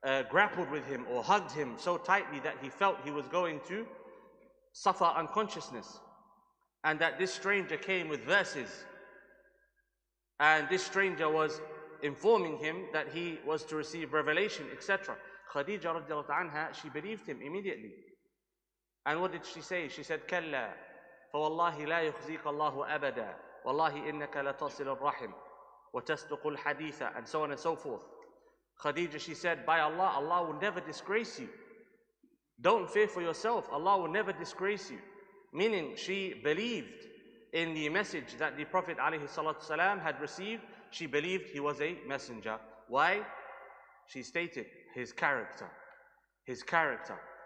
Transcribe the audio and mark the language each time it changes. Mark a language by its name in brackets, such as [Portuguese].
[English] grappled with him or hugged him so tightly that he felt he was going to suffer unconsciousness, and that this stranger came with verses, and this stranger was informing him that he was to receive revelation, etc. Khadija radiallahu anha, she believed him immediately. And what did she say? She said, [Arabic] Kalla, فَوَاللَّهِ لَا يُخْزِيكَ اللَّهُ أَبَدًا وَاللَّهِ إِنَّكَ لَتَصِلُ الرَّحِمِ وَتَسْتُقُ الْحَدِيثَ, and so on and so forth. [English] Khadija, she said, by Allah, Allah will never disgrace you. Don't fear for yourself, Allah will never disgrace you. Meaning, she believed in the message that the Prophet ﷺ had received. She believed he was a messenger. Why? She stated his character. His character.